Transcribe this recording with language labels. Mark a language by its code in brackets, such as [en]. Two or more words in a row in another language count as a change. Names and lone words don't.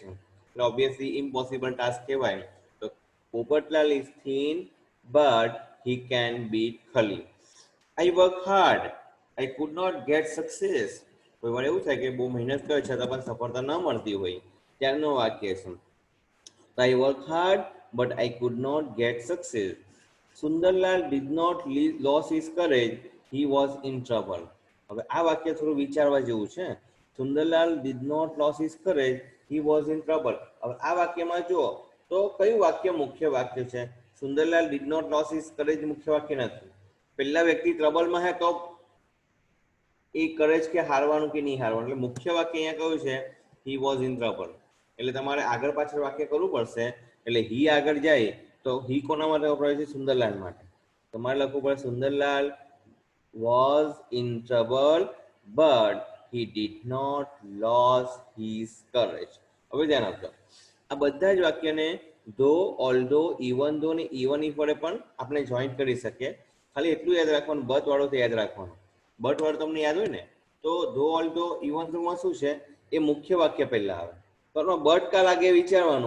[en] એટલે obviously impossible task કહેવાય. તો Popatlal is thin but he can beat Khali. I work hard, I could not get success. [gu] કોઈ વાર એવું થાય કે બહુ મહેનત કરે છતાં પણ સફળતા ન મળતી હોય, ત્યારનું વાક્ય છે. [en] I work hard but I could not get success. Sundarlal did not lose his courage. He was in trouble. [gu] હવે આ વાક્ય થોડું વિચારવા જેવું છે. [en] સુંદરલાલ did not lose his courage. He was in trouble. [gu] હવે આ વાક્યમાં જુઓ તો કયું વાક્ય મુખ્ય વાક્ય છે? [en] સુંદરલાલ did not lose his courage [gu] મુખ્ય વાક્ય નથી. પહેલા વ્યક્તિ ટ્રબલમાં હે તો એ કરેજ કે હારવાનું કે નહીં હારવાનું. એટલે મુખ્ય વાક્ય અહીંયા કયું છે? [en] He was in trouble. [gu] એટલે તમારે આગળ પાછળ વાક્ય કરવું પડશે. એટલે હી આગળ જાય તો હી કોના માટે વપરાય છે? સુંદરલાલ માટે. તમારે લખવું પડે [en] સુંદરલાલ was in trouble but he did not lose his courage. [gu] હવે ધ્યાન આપજો, આ બધા જ વાક્યને [en] though, although, even though [gu] ને [en] even if [gu] વડે પણ આપણે જોઈન્ટ કરી શકીએ. ખાલી એટલું યાદ રાખવાનું, બટ વાળો તો યાદ રાખવાનું. બટ વાળો તમને યાદ હોય ને તો [en] though, although, even thoughમાં [gu] શું છે? એ મુખ્ય વાક્ય પહેલા આવે. પણ બટ કા લાગે વિચારવાનું.